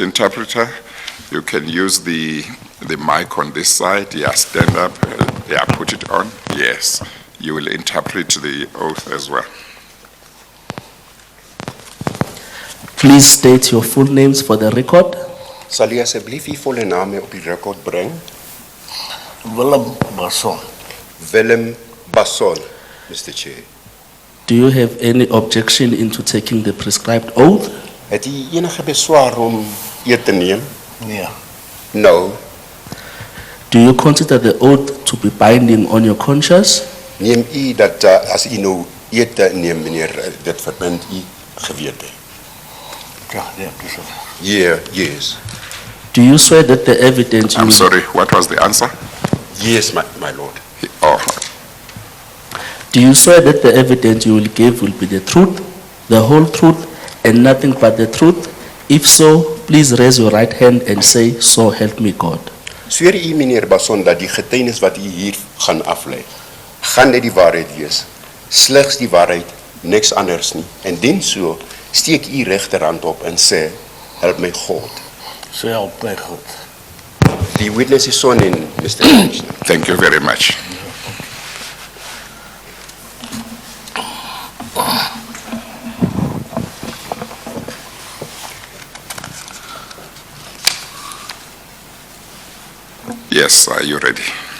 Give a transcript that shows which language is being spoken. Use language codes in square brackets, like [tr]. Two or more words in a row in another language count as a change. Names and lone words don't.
[en] Interpreter, you can use the mic on this side. Yeah, stand up. Yeah, put it on. Yes, you will interpret the oath as well. Please state your full names for the record. [af] Sal u asseblief u volle name op die rekord bring? [en] Willem Basson. Willem Basson, Mr. Chair. Do you have any objection into taking the prescribed oath? [af] Het u enige beswaar om eet te neem? Nee. [en] No. Do you consider the oath to be binding on your conscience? [af] Neem u dat as u nou eet neem, meneer, dit verbind u gewete? Ja, nee, dis so. [en] Yeah, yes. Do you swear that the evidence you I'm will- sorry, what was the answer? Yes, my lord. Oh, Do you swear that the evidence you will give will be the truth, the whole truth, and nothing but the truth? If so, please raise your right hand and say, "So help me God." [af] Sweer u, meneer Basson, dat die getuienis wat u hier gaan aflei, gaan net die waarheid wees, slegs die waarheid, niks anders nie. En den so, steek u regterhand op en sê, help my God. Sê help my God. [en] The witness is sworn in, Mr. Commissioner. thank you very much. Yes, are you ready?